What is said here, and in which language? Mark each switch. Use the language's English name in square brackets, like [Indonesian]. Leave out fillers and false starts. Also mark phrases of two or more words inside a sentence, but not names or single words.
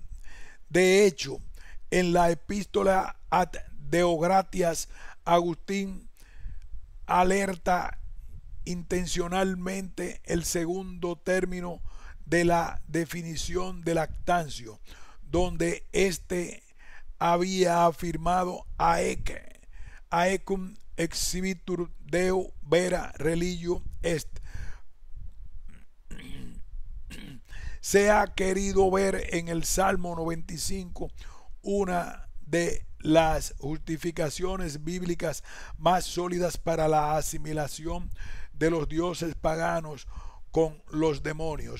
[Spanish] De hecho, en la epístola ad Deogratias, Agustín alerta intencionalmente el segundo término de la definición de Lactancio, donde éste había afirmado [Latin] aecum exhibitur Deo vera religio est. [Spanish] Se ha querido ver en el Salmo 95 una de las justificaciones bíblicas más sólidas para la asimilación de los dioses paganos con los demonios.